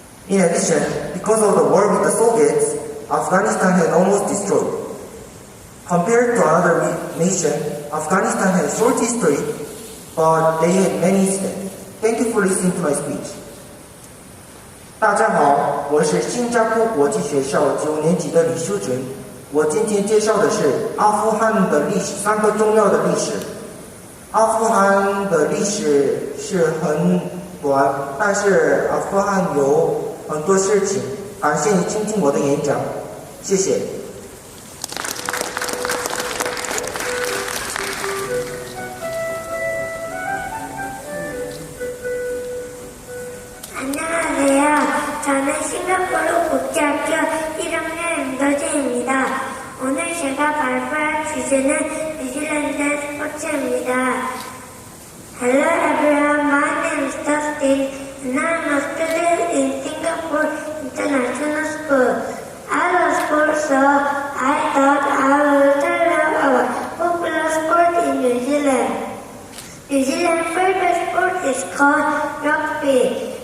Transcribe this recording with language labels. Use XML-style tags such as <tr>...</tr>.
<en>In addition, because of the war with the Soviets, Afghanistan had almost destroyed. Compared to another nation, Afghanistan had a short history, but they had many incidents. Thank you for listening to my speech.</en> <zh>大家好，我是新加坡国际学校9年级的李秀准。我今天介绍的是阿富汗的历史3个重要的历史。阿富汗的历史是很短，但是阿富汗有很多事情。感谢你倾听我的演讲，谢谢。</zh> <ko>안녕하세요. 저는 싱가포르 국제학교 1학년 임도재입니다. 오늘 제가 발표할 주제는 뉴질랜드 스포츠입니다.</ko> <en>Hello everyone, my name is Dustin and I'm a student in Singapore International School. I love sports, so I thought I will tell you about popular sport in New Zealand. New Zealand's favorite sport is called rugby.</en>